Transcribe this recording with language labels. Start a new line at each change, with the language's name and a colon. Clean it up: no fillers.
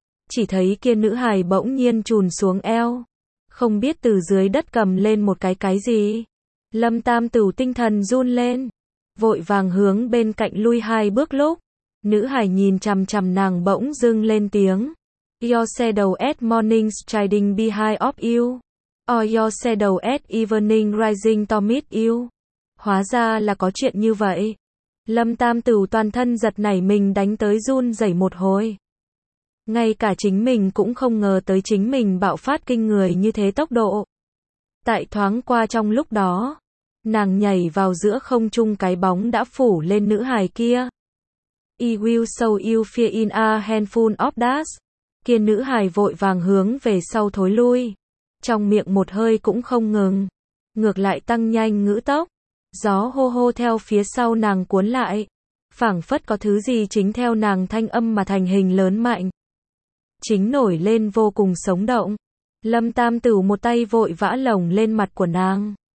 Vietnamese: Chỉ thấy kia nữ hài bỗng nhiên chùn xuống eo. Không biết từ dưới đất cầm lên một cái gì. Lâm Tam Tửu tinh thần run lên. Vội vàng hướng bên cạnh lui hai bước lúc. Nữ hài nhìn chằm chằm nàng bỗng dưng lên tiếng.
English: Your shadow at morning striding behind of you. Or your shadow at evening rising to meet you.
Vietnamese: Hóa ra là có chuyện như vậy. Lâm Tam Tửu toàn thân giật nảy mình đánh tới run rẩy một hồi. Ngay cả chính mình cũng không ngờ tới chính mình bạo phát kinh người như thế tốc độ. Tại thoáng qua trong lúc đó, nàng nhảy vào giữa không trung cái bóng đã phủ lên nữ hài kia.
English: I will show you fear in a handful of dust.
Vietnamese: Kia nữ hài vội vàng hướng về sau thối lui. Trong miệng một hơi cũng không ngừng. Ngược lại tăng nhanh ngữ tốc. Gió hô hô theo phía sau nàng cuốn lại. Phảng phất có thứ gì chính theo nàng thanh âm mà thành hình lớn mạnh. Chính nổi lên vô cùng sống động. Lâm Tam Tửu một tay vội vã lồng lên mặt của nàng.